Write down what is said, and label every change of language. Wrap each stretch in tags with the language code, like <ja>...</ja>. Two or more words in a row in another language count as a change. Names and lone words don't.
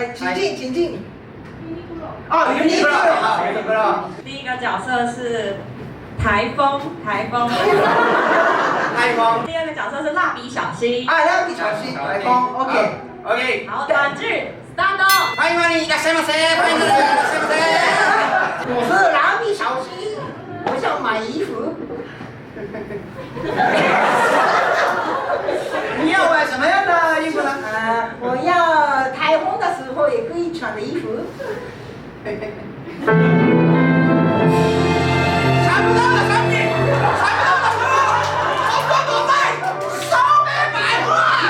<zh>哎，请进。哦，云尼克罗。第一个角色是台风。第二个角色是蜡笔小新。啊，蜡笔小新，台风 ，OK。好，短剧，start。欢迎光临，</zh> <ja>いらっしゃいませ，</ja> <zh>欢迎光临，</zh> <ja>いらっしゃいませ。</ja> <zh>我是蜡笔小新，我想买衣服。你要买什么样的衣服呢？我要台风的时候也可以穿的衣服。查不到的产品，查不到的服务，好多都在，少美百货。</zh>